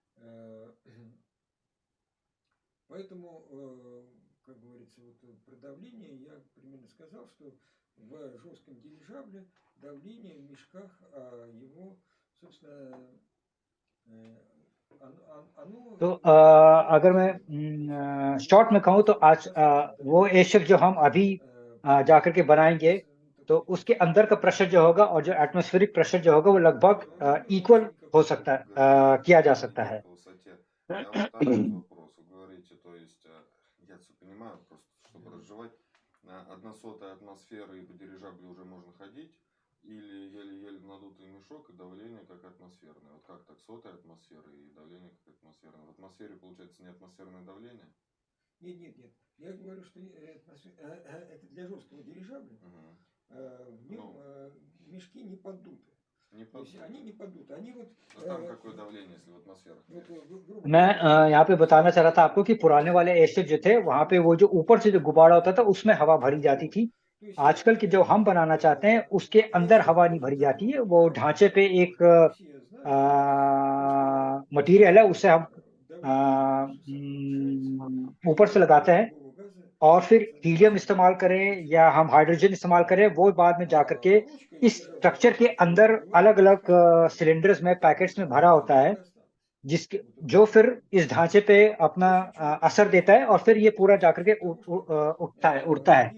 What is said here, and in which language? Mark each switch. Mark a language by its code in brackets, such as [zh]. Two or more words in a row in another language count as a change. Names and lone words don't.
[ru] Поэтому, как говорится, вот про давление я примерно сказал, что в жестком дирижабле давление в мешках, его, собственно, оно [hi] तो अगर मैं शॉर्ट में कहूँ तो आज वो एयरशिप जो हम अभी जाकर के बनाएंगे तो उसके अंदर का प्रेशर जो होगा और जो [en] atmospheric pressure [hi] जो होगा वो लगभग इक्वल हो सकता है, किया जा सकता है. [ru] По высоте. А вот так вот вопрос. Вы говорите, то есть, я все понимаю, просто чтобы разжевать, 1/100 атмосферы и по дирижаблю уже можно ходить, или еле-еле надутый мешок и давление как атмосферное. Вот как так, 100 атмосферы и давление как атмосферное. В атмосфере получается не атмосферное давление? Нет. Я говорю, что это для жесткого дирижабля. В нем мешки не поддуты. Не То есть поддуты. они не поддуты. Они вот, А там какое давление, если в атмосферах? [hi] मैं यहाँ पे बताना चाह रहा था आपको कि पुराने वाले एयरशिप जो थे वहां पे वो जो ऊपर से जो गुब्बारा होता था उसमें हवा भरी जाती थी. आजकल के जो हम बनाना चाहते हैं उसके अंदर हवा नहीं भरी जाती है. वो ढांचे पे एक मटेरियल है, उससे हम ऊपर से लगाते हैं और फिर हीलियम इस्तेमाल करें या हम हाइड्रोजन इस्तेमाल करें, वो बाद में जाकर के इस स्ट्रक्चर के अंदर अलग अलग सिलेंडर्स में, पैकेट्स में भरा होता है, जिसके जो फिर इस ढांचे पे अपना असर देता है और फिर ये पूरा जाकर के उड़ता है.